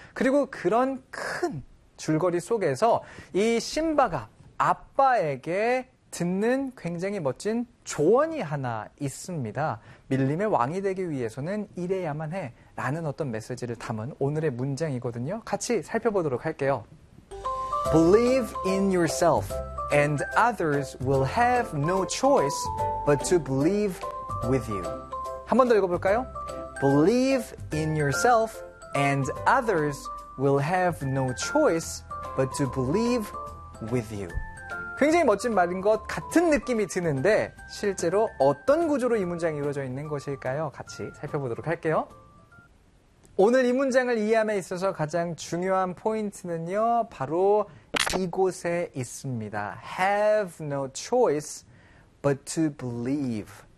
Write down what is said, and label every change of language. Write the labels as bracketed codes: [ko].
[ko] 그리고 그런 큰 줄거리 속에서 이 심바가 아빠에게 듣는 굉장히 멋진 조언이 하나 있습니다. 밀림의 왕이 되기 위해서는 이래야만 해 라는 어떤 메시지를 담은 오늘의 문장이거든요. 같이 살펴보도록 할게요. [en] Believe in yourself and others will have no choice but to believe with you. [ko] 한 번 더 읽어볼까요? [en] Believe in yourself and others will have no choice but to believe with you. [ko] 굉장히 멋진 말인 것 같은 느낌이 드는데 실제로 어떤 구조로 이 문장이 이루어져 있는 것일까요? 같이 살펴보도록 할게요. 오늘 이 문장을 이해함에 있어서 가장 중요한 포인트는요. 바로 이곳에 있습니다. [en] Have no choice but to believe.